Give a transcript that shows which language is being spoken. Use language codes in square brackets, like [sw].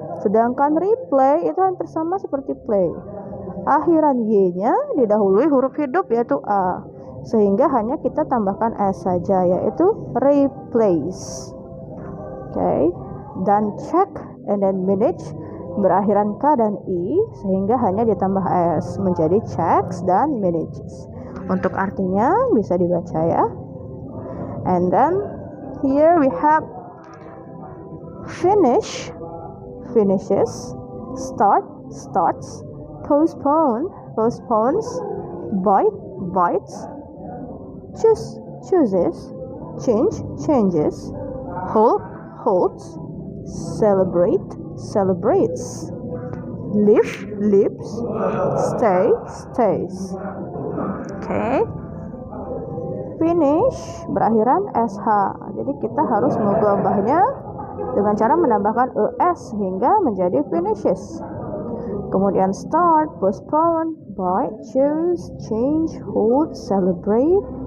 [id] Sedangkan replay itu hampir sama seperti play. Akhiran Y-nya didahului huruf hidup yaitu A, sehingga hanya kita tambahkan S saja yaitu replace. Okay. Dan check and then manage berakhiran K dan I sehingga hanya ditambah S menjadi checks dan manages. Untuk artinya bisa dibaca ya. [en] And then here we have finish, finishes, start, starts, postpone, postpones, bite, bites, choose, chooses, change, changes, hold, holds, celebrate, celebrates, live, lives, stay, stays. [id] Okay. Finish berakhiran SH. Jadi kita harus mengubahnya dengan cara menambahkan ES hingga menjadi finishes. Kemudian start, postpone, bite, choose, change, hold, celebrate.